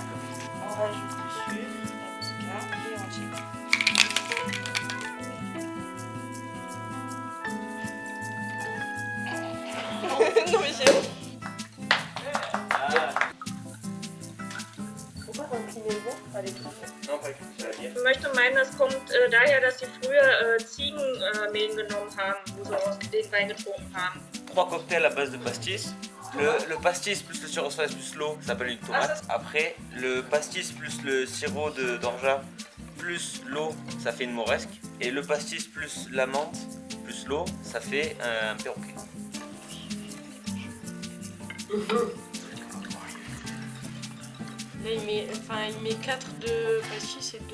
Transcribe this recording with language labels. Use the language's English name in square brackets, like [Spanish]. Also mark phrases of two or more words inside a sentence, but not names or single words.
[French] On rajoute le sucre, la vodka et on shaker. Non mais j'ai... Pourquoi incliner le vent avec le Non, pas avec [German] Ich möchte meinen, das kommt daher, dass sie früher Ziegenmehl genommen haben, wo sie aus den Wein getrunken haben. [French] 3 cocktails à base de pastis. Le pastis plus le sirop fraise plus l'eau, ça s'appelle une tomate. Après, le pastis plus le sirop d'orgeat plus l'eau, ça fait une moresque. Et le pastis plus la menthe plus l'eau, ça fait un perroquet. Là, il met 4 de pastis et 2